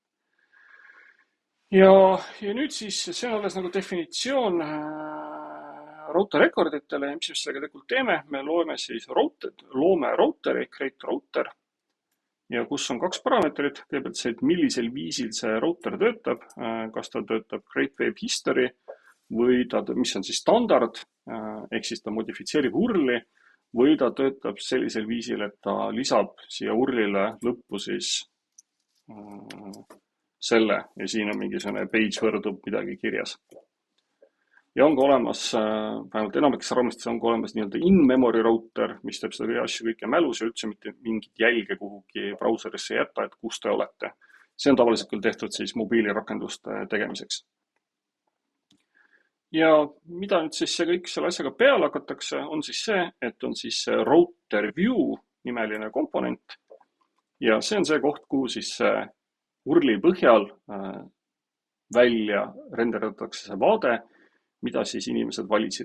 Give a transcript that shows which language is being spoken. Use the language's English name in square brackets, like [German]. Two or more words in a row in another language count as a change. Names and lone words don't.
[Estonian] Ja nüüd siis see on alles nagu definitsioon [English] router recorditele [Estonian] ja mis me sellega tegelikult teeme, me loome siis routeri, [English] create router [Estonian] ja kus on kaks parameetrit, kõigepealt see, et millisel viisil see router töötab, kas ta töötab [English] create web history [Estonian] või mis on siis standard, ehk siis ta modifitseerib URL-i või ta töötab sellisel viisil, et ta lisab siia URL-ile lõppu siis selle ja siin on mingisugune page võrdub midagi kirjas. Ja on ka olemas, vähemalt enamikes raamistes on ka olemas nii-öelda [English] in-memory router, [Estonian] mis teeb seda asju kõike mälus ja üldse mitte mingit jälge kuhugi brauserisse jätta, et kus te olete. See on tavaliselt küll tehtud siis mobiilirakenduste tegemiseks. Ja mida nüüd siis see kõik selle asjaga peale hakatakse, on siis see, et on siis [English] router view [Estonian] nimeline komponent ja see on see koht, kuhu siis URL-i põhjal välja renderdatakse see vaade, mida siis inimesed valisid.